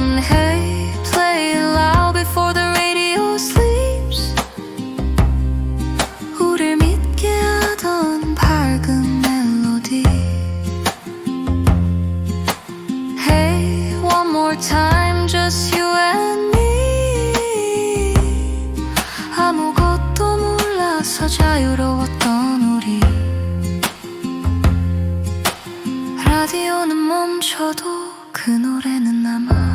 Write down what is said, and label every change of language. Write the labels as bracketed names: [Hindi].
[English] Hey, play it loud before the radio sleeps. [Korean] 우릴 믿게 하던 밝은 멜로디. [English] Hey, one more time, just you and me. [Korean] 아무것도 몰라서 자유로웠던 우리. 라디오는 멈춰도 그 노래는 남아.